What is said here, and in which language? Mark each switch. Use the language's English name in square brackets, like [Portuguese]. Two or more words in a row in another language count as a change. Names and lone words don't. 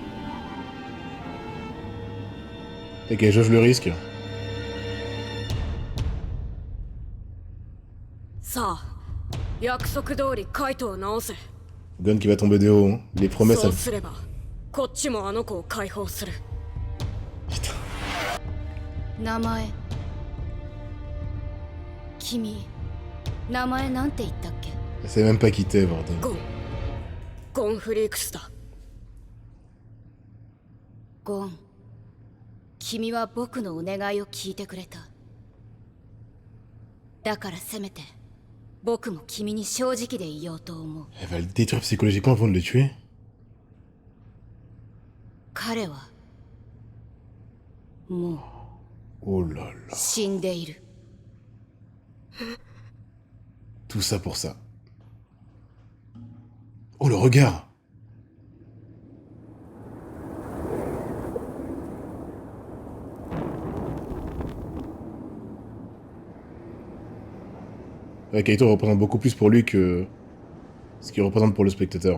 [French] Et qu'elle jauge le risque. Gon qui va tomber de haut. Les promesses... Putain. [Japanese] 名前君名前なんて言ったっけ [French] Elle sait même pas quitter, bordel. [Japanese] ゴンフリークスだゴン君は僕のお願いを聞いてくれただからせめて僕も君に正直でいようと思う [French] Elle va le détruire psychologiquement avant de le tuer. [Japanese] 彼はもう [French] Oh là là. [Japanese] 死んでいる [French] Tout ça pour ça. Oh, le regard. Ouais, Kaito représente beaucoup plus pour lui que ce qu'il représente pour le spectateur.